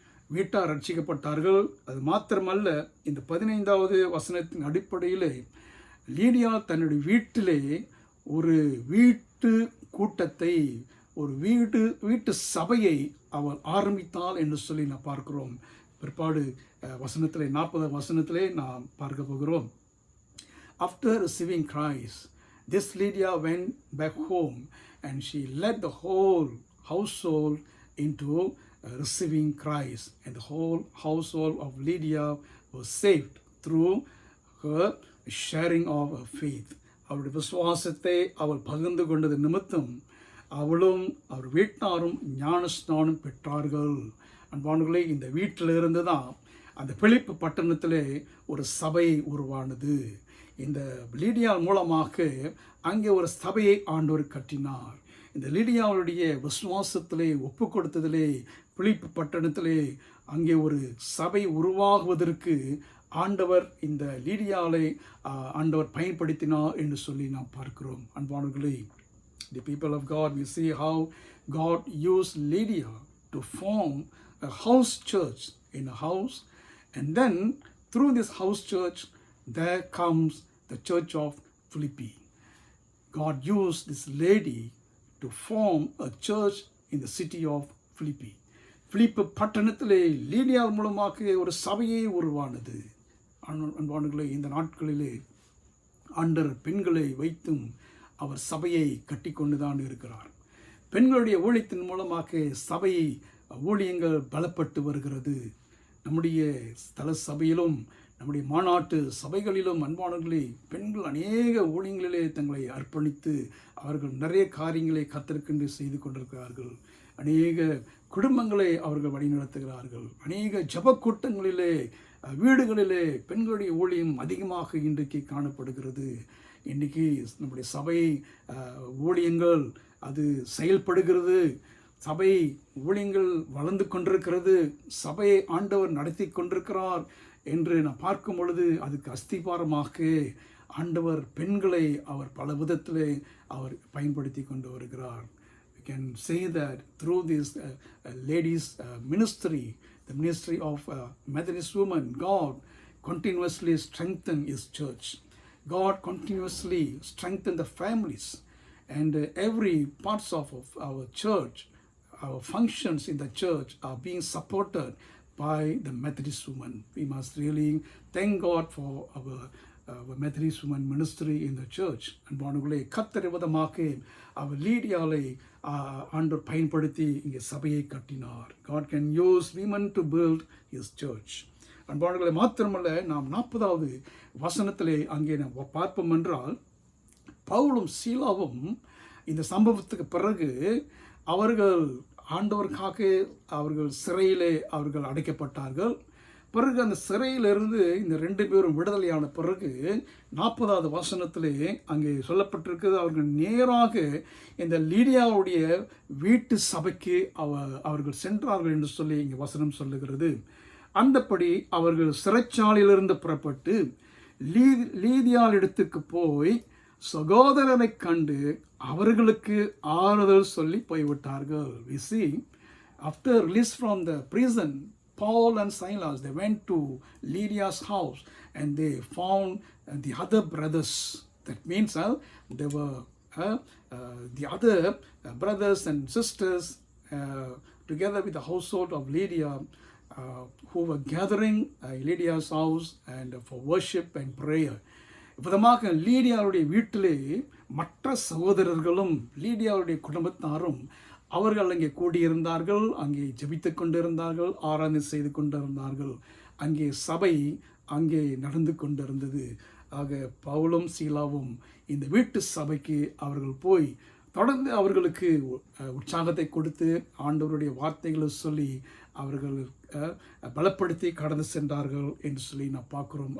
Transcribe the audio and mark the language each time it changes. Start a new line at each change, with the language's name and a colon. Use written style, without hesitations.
Tamil: வீட்டார் ரட்சிக்கப்பட்டார்கள். அது மாத்திரமல்ல, இந்த 15வது வசனத்தின் அடிப்படையில் லீடியா தன்னுடைய வீட்டிலே ஒரு வீட்டு கூட்டத்தை, ஒரு வீட்டு சபையை அவள் ஆரம்பித்தாள் என்று சொல்லி நான் பார்க்கிறோம். பிற்பாடு வசனத்திலே 40 வசனத்திலே நாம் பார்க்க போகிறோம்.
English: After receiving Christ, this Lydia went back home and she led the whole household into receiving Christ. And the whole household of Lydia was saved through her sharing of her faith.
Tamil: அவருடைய விசுவாசத்தை அவள் பகிர்ந்து கொண்டது நிமித்தம் அவளும் அவர் வீட்டாரும் ஞானஸ்நானம் பெற்றார்கள். அன்பானவர்களே, இந்த வீட்டிலிருந்து தான் அந்த பிலிப்பு பட்டணத்திலே ஒரு சபை உருவானது. இந்த லீடியா மூலமாக அங்கே ஒரு சபையை ஆண்டவர் கட்டினார். இந்த லீடியாவுடைய விசுவாசத்திலே ஒப்பு கொடுத்ததிலே பிலிப்பு பட்டணத்திலே அங்கே ஒரு சபை உருவாகுவதற்கு ஆண்டவர் இந்த லீடியாவை ஆண்டவர் பயன்படுத்தினார் என்று சொல்லி நாம் பார்க்கிறோம். அன்பானவர்களே,
English: the people of God, we see how God used Lydia to form a house church in a house, and then through this house church there comes the church of Philippi. God used this lady to form a church in the city of Philippi.
Tamil: பிலிப்பு பட்டணத்திலே லீடியா மூலமாக ஒரு சபையே உருவானது. அன்பானவர்களே, இந்த நாட்களிலே ஆண்டவர் பெண்களை வைத்தும் அவர் சபையை கட்டி கொண்டு தான் இருக்கிறார். பெண்களுடைய ஊழியத்தின் மூலமாக சபை ஊழியங்கள் பலப்பட்டு வருகிறது. நம்முடைய ஸ்தல சபையிலும் நம்முடைய மாநாட்டு சபைகளிலும் அன்பானவர்களே, பெண்கள் அநேக ஊழியங்களிலே தங்களை அர்ப்பணித்து அவர்கள் நிறைய காரியங்களை கர்த்தருக்கென்று செய்து கொண்டிருக்கிறார்கள். அநேக குடும்பங்களை அவர்கள் வழிநடத்துகிறார்கள். அநேக ஜப கூட்டங்களிலே, வீடுகளிலே பெண்களுடைய ஊழியம் அதிகமாக இன்றைக்கு காணப்படுகிறது. இன்றைக்கி நம்முடைய சபை ஊழியங்கள் அது செயல்படுகிறது. சபை ஊழியங்கள் வளர்ந்து கொண்டிருக்கிறது. சபையை ஆண்டவர் நடத்தி கொண்டிருக்கிறார் என்று நான் பார்க்கும் பொழுது அதுக்கு அஸ்திபாரமாக ஆண்டவர் பெண்களை அவர் பல விதத்திலே அவர் பயன்படுத்தி கொண்டு வருகிறார்.
English: We can say that through this ladies ministry, the ministry of Methodist women, God continuously strengthened His church. God continuously strengthened the families, and every parts of our church, our functions in the church are being supported by the Methodist women. We must really thank God for our Methodist women ministry in the church.
Tamil: அன்பானவர்களே, கர்த்தர் விதமாக அவர் லீடியாவை ஆண்டவர் பயன்படுத்தி இங்கே சபையை கட்டினார்.
English: God can use women to build His church.
Tamil: அன்பானவர்களே, மாத்திரமல்ல, நாம் 40வது வசனத்திலே அங்கே நாம் பார்ப்போம் என்றால், பவுலும் சீலாவும் இந்த சம்பவத்துக்கு பிறகு அவர்கள் ஆண்டவருக்காக அவர்கள் சிறையிலே அவர்கள் அடைக்கப்பட்டார்கள். பிறகு அந்த சிறையிலிருந்து இந்த 2 பேரும் விடுதலையான பிறகு 40வது வசனத்திலே அங்கே சொல்லப்பட்டிருக்கிறது, அவர்கள் நேராக இந்த லீடியாவுடைய வீட்டு சபைக்கு அவர்கள் சென்றார்கள் என்று சொல்லி இங்கே வசனம் சொல்லுகிறது. அந்தப்படி அவர்கள் சிறைச்சாலையிலிருந்து புறப்பட்டு லீதியாள் இடத்துக்கு போய் சகோதரனை கண்டு அவர்களுக்கு ஆறுதல் சொல்லி போய்விட்டார்கள்.
English: We see, after release from the prison, Paul and Silas, they went to Lydia's house and they found the other brothers. That means they were the other brothers and sisters together with the household of Lydia who were gathering Lydia's house and for worship and prayer.
Tamil: விதமாக லீடியாவுடைய வீட்டிலே மற்ற சகோதரர்களும் லீடியாவுடைய குடும்பத்தாரும் அவர்கள் அங்கே கூடியிருந்தார்கள். அங்கே ஜெபித்து கொண்டிருந்தார்கள், ஆராதனை செய்து கொண்டிருந்தார்கள். அங்கே சபை அங்கே நடந்து கொண்டிருந்தது. ஆக பவுலும் சீலாவும் இந்த வீட்டு சபைக்கு அவர்கள் போய் தொடர்ந்து அவர்களுக்கு உற்சாகத்தை கொடுத்து ஆண்டவருடைய வார்த்தைகளை சொல்லி அவர்கள் பலப்படுத்தி கடந்து சென்றார்கள் என்று சொல்லி நான் பார்க்கிறோம்.